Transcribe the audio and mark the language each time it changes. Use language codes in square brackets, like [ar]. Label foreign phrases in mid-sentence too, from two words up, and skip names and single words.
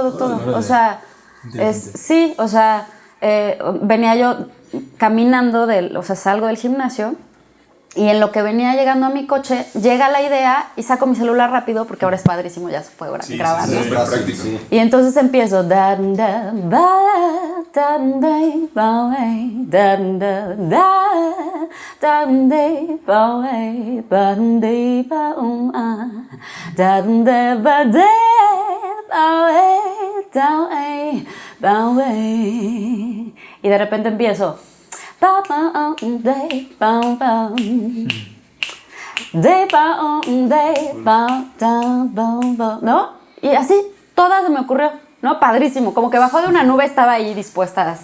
[es] O sea, sí, o sea, venía yo caminando, o sea, salgo del gimnasio y en lo que venía llegando a mi coche, llega la idea y saco mi celular rápido porque ahora es padrísimo, ya se puede grabar. Sí, ¿no? es muy práctico. Sí. Y entonces empiezo da da ba da da ba da da da da ba ba da da ba da ba y de repente empiezo ¿no? Y así, toda se me ocurrió, ¿no? Padrísimo, como que bajó de una nube, estaba ahí dispuesta a